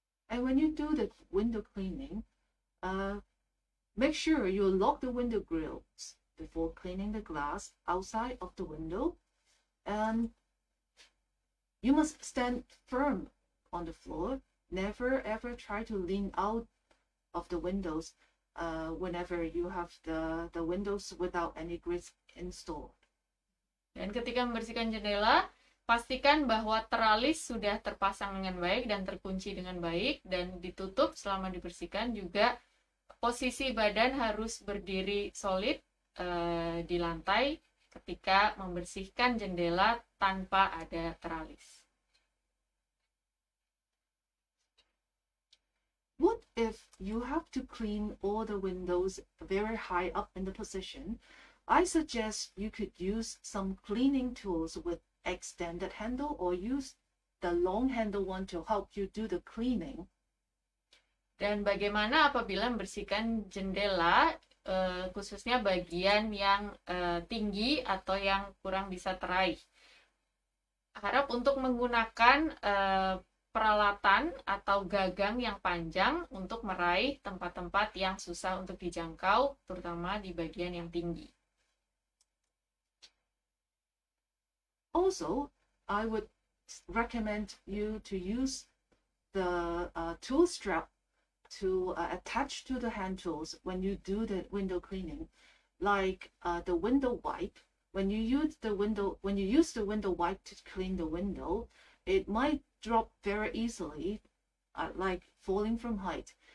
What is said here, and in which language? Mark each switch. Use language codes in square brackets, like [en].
[en] And when you do the window cleaning, make sure you lock the window grills before cleaning the glass outside of the window. And you must stand firm on the floor. Never ever try to lean out of the windows whenever you have the windows without any grills installed. [id] Dan ketika membersihkan jendela, pastikan bahwa teralis sudah terpasang dengan baik dan terkunci dengan baik dan ditutup selama dibersihkan. Juga posisi badan harus berdiri solid di lantai ketika membersihkan jendela tanpa ada teralis. [en] What if you have to clean all the windows very high up in the position? I suggest you could use some cleaning tools with extended handle, or use the long handle one to help you do the cleaning. [id] Dan bagaimana apabila membersihkan jendela, khususnya bagian yang tinggi atau yang kurang bisa teraih? Harap untuk menggunakan peralatan atau gagang yang panjang untuk meraih tempat-tempat yang susah untuk dijangkau, terutama di bagian yang tinggi. [en] Also, I would recommend you to use the tool strap to attach to the hand tools when you do the window cleaning, like the window wipe when you use the window wipe to clean the window, it might drop very easily, like falling from height.